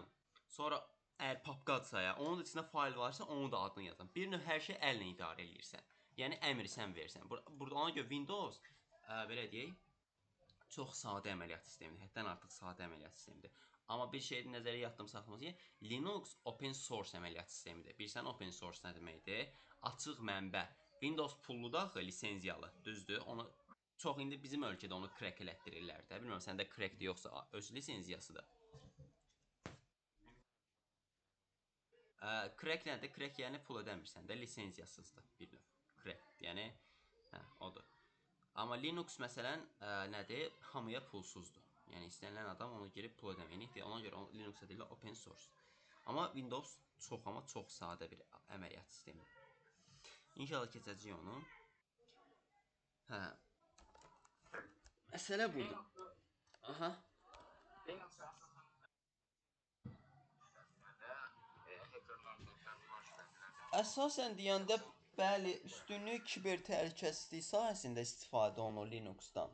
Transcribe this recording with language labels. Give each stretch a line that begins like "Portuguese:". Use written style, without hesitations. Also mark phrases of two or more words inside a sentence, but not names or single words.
Azerbaijani: Sonra əgər papkadsa ya, onun içində fayl varsa, onun da adını yazım. Bir növ hər şey əllə idarə edirsən. Yəni əmri sən versən. Burada ona görə Windows belə deyək, çox sadə əməliyyat sistemidir. Həddən artıq sadə əməliyyat sistemidir. Amma bir şeyi nəzərə yatdım saxlamaq ki, Linux
English: open source
Azerbaijani: əməliyyat sistemidir. Bilirsən
English: open source
Azerbaijani: nə deməkdir? Açıq mənbə. Windows pulludur axı, lisenziyalı, düzdür? Onu çox indi bizim ölkədə onu crack elətdirirlər də. Bilmirəm səndə crackdir yoxsa öz lisenziyasıdır. Crack nədir? Crack yəni pul ödəmirsən də, lisenziyasızdır bir növ. Crack yəni odur. Amma Linux məsələn nədir? Hamıya pulsuzdur. Yəni istənilən adam onu girib pul ödəməyini, ona görə Linux deyirlər
English: open source.
Azerbaijani: Amma Windows çox sadə bir əməliyyat sistemidir. İnşallah keçəcəyik onu. Hə. Məsələ budur. Aha. Əsasən deyəndə bəli, üstünlük kiber təhlükəsizlik sahəsində istifadə olunur Linux-dan.